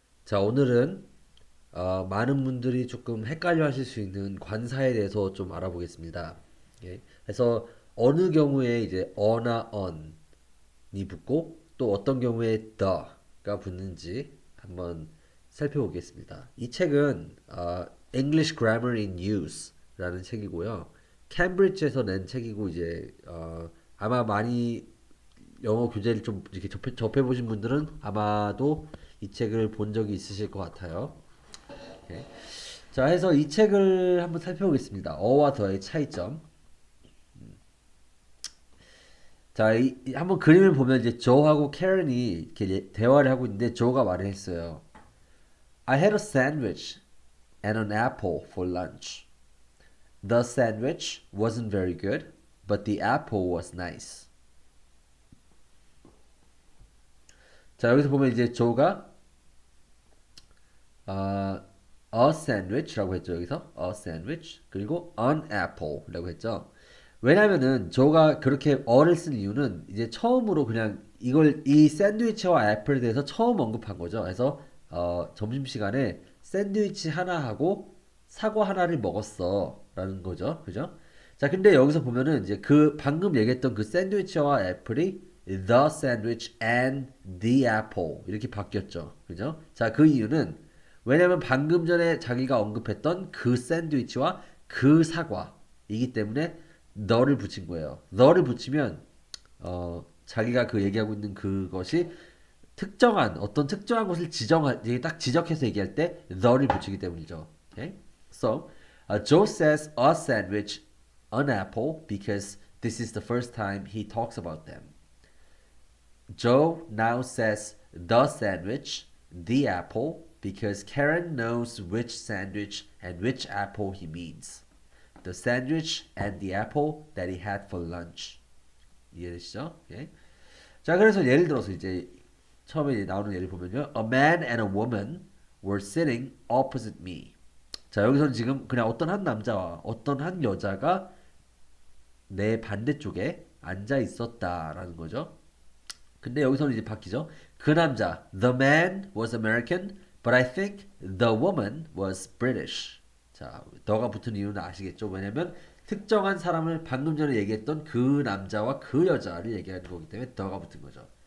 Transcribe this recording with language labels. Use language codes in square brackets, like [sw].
[ko] 자, 오늘은 많은 분들이 조금 헷갈려 하실 수 있는 관사에 대해서 좀 알아보겠습니다. 예. 그래서 어느 경우에 이제 어나 on이 붙고 또 어떤 경우에 the가 붙는지 한번 살펴보겠습니다. 이 책은 English Grammar in Use라는 책이고요. 캠브리지에서 낸 책이고 이제 아마 많이 영어 교재를 좀 이렇게 접해보신 분들은 아마도 이 책을 본 적이 있으실 것 같아요. 오케이. 자, 해서 이 책을 한번 살펴보겠습니다. 어와 더의 차이점. 자, 한번 그림을 보면 이제 조하고 캐런이 이렇게 대화를 하고 있는데 조가 말을 했어요. [en] I had a sandwich and an apple for lunch. The sandwich wasn't very good, but the apple was nice. [ko] 자, 여기서 보면 이제 조가 아, a sandwich라고 했죠. 여기서 a sandwich 그리고 an apple라고 했죠. 왜냐면은 조가 그렇게 어를 쓴 이유는 이제 처음으로 그냥 이걸 이 샌드위치와 애플에 대해서 처음 언급한 거죠. 그래서 점심시간에 샌드위치 하나 하고 사과 하나를 먹었어라는 거죠. 그죠? 자, 근데 여기서 보면은 이제 그 방금 얘기했던 그 샌드위치와 애플이 [en] the sandwich and the apple [ko] 이렇게 바뀌었죠. 그죠? 자, 그 이유는 왜냐면 방금 전에 자기가 언급했던 그 샌드위치와 그 사과이기 때문에 너를 붙인 거예요. 너를 붙이면 자기가 그 얘기하고 있는 그것이 특정한 어떤 특정한 것을 이게 딱 지적해서 얘기할 때 the를 붙이기 때문이죠. [en] Okay? So, Joe says a sandwich, an apple because this is the first time he talks about them. Joe now says the sandwich, the apple, because Karen knows which sandwich and which apple he means. The sandwich and the apple that he had for lunch. [ko] 이해되시죠? 오케이. 자, 그래서 예를 들어서 이제 처음에 이제 나오는 예를 보면요. [en] A man and a woman were sitting opposite me. [ko] 자, 여기서는 지금 그냥 어떤 한 남자와 어떤 한 여자가 내 반대쪽에 앉아 있었다라는 거죠. 근데 여기서는 이제 바뀌죠. 그 남자, [en] the man was American, but I think the woman was British. [ko] 자, 더가 붙은 이유는 아시겠죠? 왜냐면 특정한 사람을 방금 전에 얘기했던 그 남자와 그 여자를 얘기하는 거기 때문에 더가 붙은 거죠.